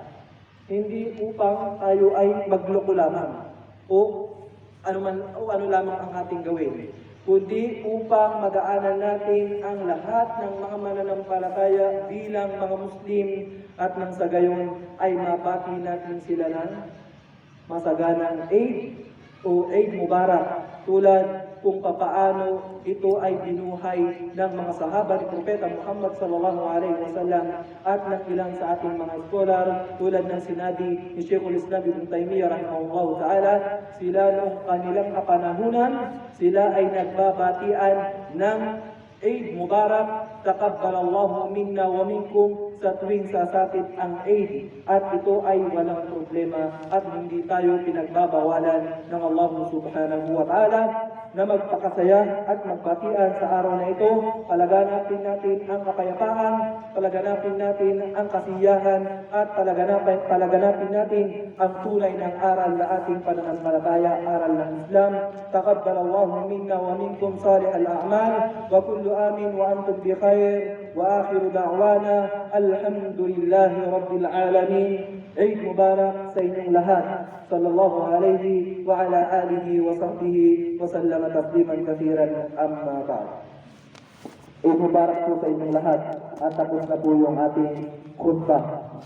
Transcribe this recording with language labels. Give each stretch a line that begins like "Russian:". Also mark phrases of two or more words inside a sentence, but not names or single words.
Filipino: Hindi upang tayo ay magloko lamang o ano lamang ang ating gawin, kundi upang madaanan natin ang lahat ng mga mananampalataya bilang mga Muslim, at nang sa gayon ay mabati natin sila ng masaganang Eid o
Arabic: عيد مبارك,
Filipino: tulad kung papaano ito ay binuhay ng mga sahaba ni Propeta Muhammad
Arabic: صلى الله عليه وسلم
Filipino: at ng ilang sa ating mga scholar, tulad ng sinabi ni Sheikhul Islam Ibn Taymiyyah
Arabic: رحمه الله تعالى,
Filipino: sila noong kanilang kapanahunan, sila ay nagbabatian ng
Arabic: عيد مبارك، تقبل الله منا ومنكم,
Filipino: sa tuwing sasapit ang Eid, at ito ay walang problema at hindi tayo pinagbabawalan ng Allah
Arabic: سبحانه وتعالى
Filipino: na magpakasaya at magbatian sa araw na ito. Palaganapin natin ang kapayapaan, palaganapin natin ang kasiyahan, at palaganapin natin ang tunay ng aral na ating pananampalataya, aral ng Islam.
Arabic: تقبل الله منا ومنكم صالح الأعمال، وكل عام وأنتم بخير، وآخر دعوانا الحمد لله رب العالمين. عيد مبارك
Filipino: sa inyong lahat.
Arabic: صلى الله عليه وعلى آله وصحبه وسلم تسليما كثيرا، أما بعد. عيد مبارك
Filipino: po sa inyong lahat, at tapos na po yung ating khutbah.